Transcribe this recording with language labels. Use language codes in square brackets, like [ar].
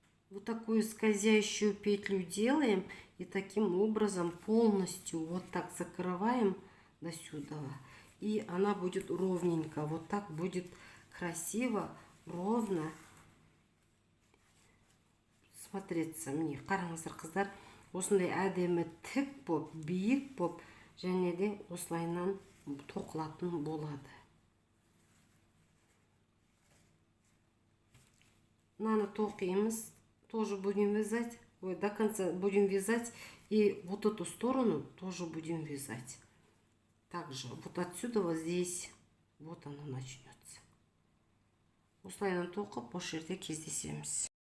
[ru] Вот такую скользящую петлю делаем и таким образом полностью вот так закрываем до сюда. И она будет ровненько, вот так будет красиво, ровно смотреться. [kk] Мне қараңыздар, қыздар, осындай әдемі тік боп, биік боп, және де осылайынан тоқылатын болады. Мынаны тоқимыз. [ru] Тоже будем вязать, до конца будем вязать, и вот эту сторону тоже будем вязать. Также вот отсюда вот здесь, вот оно начнется. [kk] Осылайынан тоқып, осы жерде кездесеміз.